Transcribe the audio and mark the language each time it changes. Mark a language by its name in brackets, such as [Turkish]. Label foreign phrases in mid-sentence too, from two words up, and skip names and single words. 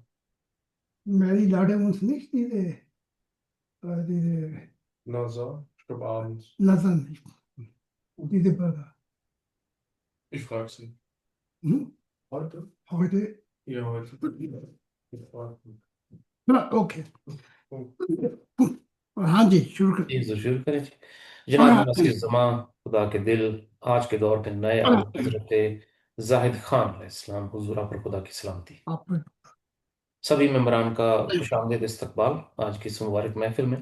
[German] Mary lade uns nicht diese Na so, ich glaube abends. Nathan, nicht, diese Burger. Ich frage sie. Hm? Heute? Heute? Ja, heute. Ich frage sie. Ja, okay. Oh. [Hindi] हाँ जी शुरू कर जी शुरू करें जी। जनाब मसीह ज़मा, खुदा के दिल, आज के दौर के नए आला हजरत जाहिद खान अलैहिस्सलाम, हुजूर आप पर खुदा की सलामती। आप सभी मेंबरान का खुशामदीद इस्तकबाल आज की इस मुबारक महफिल में।